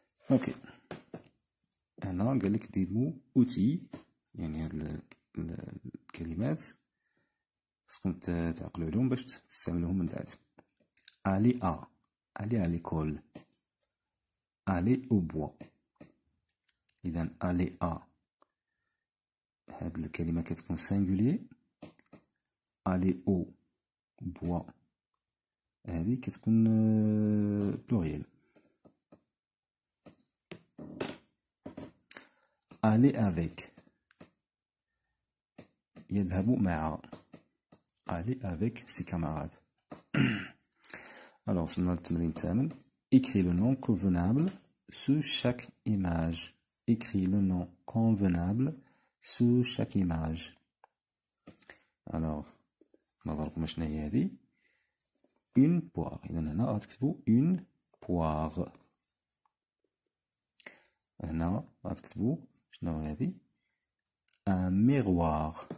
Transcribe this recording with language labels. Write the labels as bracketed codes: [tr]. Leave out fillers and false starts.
[ar] اوكي هنا قالك دي مو اوتي يعني هاد الكلمات خصكم تعقلوا عليهم باش تستعملوهم من بعد. [fr] aller à l'école. aller au bois. [ar] إذا [fr] aller à [ar] هاد الكلمة كتكون singulier. [fr] aller au bois [ar] هذه كتكون pluriel. [fr] aller avec [ar] يذهب مع. [fr] aller avec ses camarades. Alors [ar] وصلنا للتمرين الثامن. [fr] écris le nom convenable sous chaque image. écris le nom convenable sous chaque image. alors [ar] نظركم شنو هي هذه. [fr] une poire. [ar] إذا هنا غتكتبوا [fr] une poire. [ar] هنا غتكتبوا شنو هذه [fr] un miroir.